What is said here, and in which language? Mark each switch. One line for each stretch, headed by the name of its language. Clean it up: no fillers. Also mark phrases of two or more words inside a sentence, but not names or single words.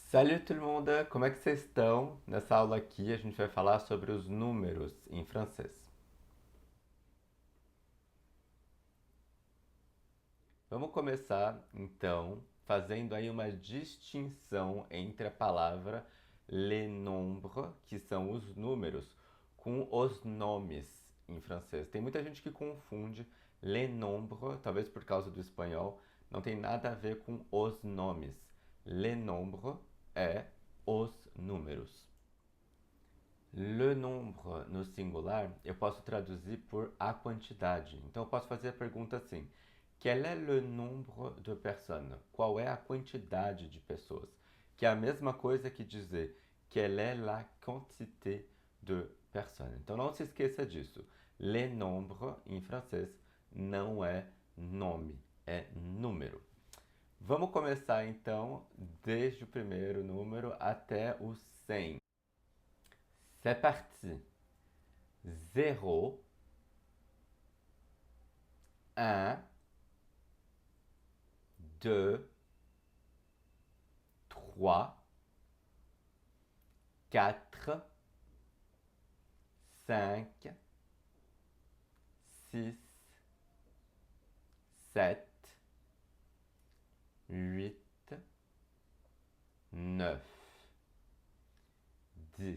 French: Salut tout le monde!
Portuguese: Como é que vocês estão? Nessa aula aqui a gente vai falar sobre os números em francês. Vamos começar então fazendo aí uma distinção entre a palavra
French: les nombres,
Portuguese: que são os números, com os nomes em francês. Tem muita gente que confunde
French: les nombres,
Portuguese: talvez por causa do espanhol, não tem nada a ver com os nomes.
French: Les nombres
Portuguese: é os números.
French: Le nombre
Portuguese: no singular eu posso traduzir por a quantidade. Então eu posso fazer a pergunta assim:
French: Quel est le nombre de personnes?
Portuguese: Qual é a quantidade de pessoas? Que é a mesma coisa que dizer
French: quelle est la quantité de personnes.
Portuguese: Então não se esqueça disso.
French: Le nombre
Portuguese: em francês não é nome, é número. Vamos começar então desde o primeiro número até o 100.
French: C'est parti. 0, 1, 2, 3, 4, 5, 6, 7, 8, 9, 10.